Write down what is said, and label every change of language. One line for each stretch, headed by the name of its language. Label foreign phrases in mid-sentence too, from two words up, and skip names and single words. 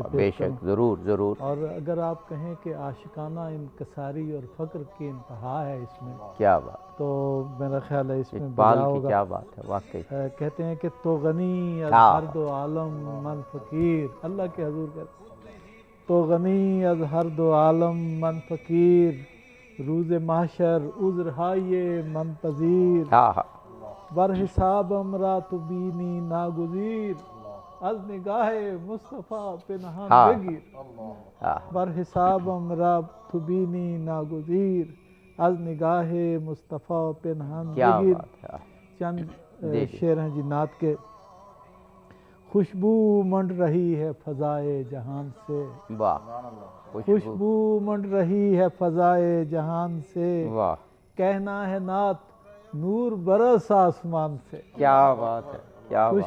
Urdu: بے شک ضرور. اور اگر آپ کہیں کہ عاشقانہ انکساری اور فقر کی انتہا ہے اس میں، کیا بات، تو میرا خیال ہے اس میں اقبال کی کیا بات ہے واقعی. کہتے ہیں کہ
Persian: تو غنی از ہر دو عالم من فقیر،
Urdu: اللہ کے حضور کہتے ہیں
Persian: تو غنی از ہر دو عالم من فقیر، روز محشر عذر ہائے من پذیر، بر حسابم را تو بینی ناگزیر، از نگاہ مصطفیٰ پنہان بگیر، بر حسابم را تو بینی ناگزیر، از نگاہ مصطفیٰ پنہان بگیر.
Urdu: چند شعر ہیں جی نعت کے. خوشبو منڈ رہی ہے فضائے جہان سے، خوشبو منڈ رہی ہے فضائے جہان سے، کہنا ہے نعت نور برس آسمان سے. کیا بات ہے، کیا بات.